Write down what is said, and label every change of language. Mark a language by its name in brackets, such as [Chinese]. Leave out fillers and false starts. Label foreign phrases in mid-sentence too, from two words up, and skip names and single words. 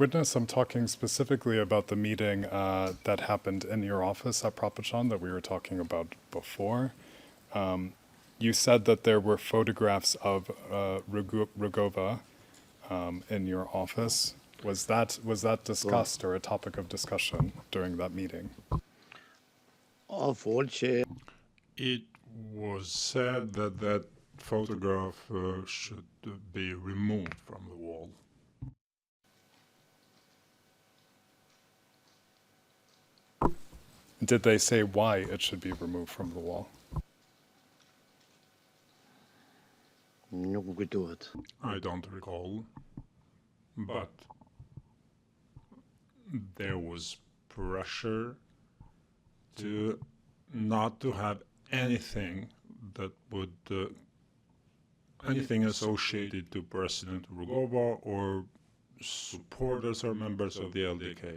[English] Witness, I'm talking specifically about the meeting that happened in your office at Propaganda that we were talking about before. You said that there were photographs of Rugova in your office. Was that discussed or a topic of discussion during that meeting? [Albanian] folë që [English] It was said that that photograph should be removed from the wall. Did they say why it should be removed from the wall? [Albanian] nuk më kujtohet. [English] I don't recall, but there was pressure to not to have anything that would anything associated to President Rugova or supporters or members of the LDK.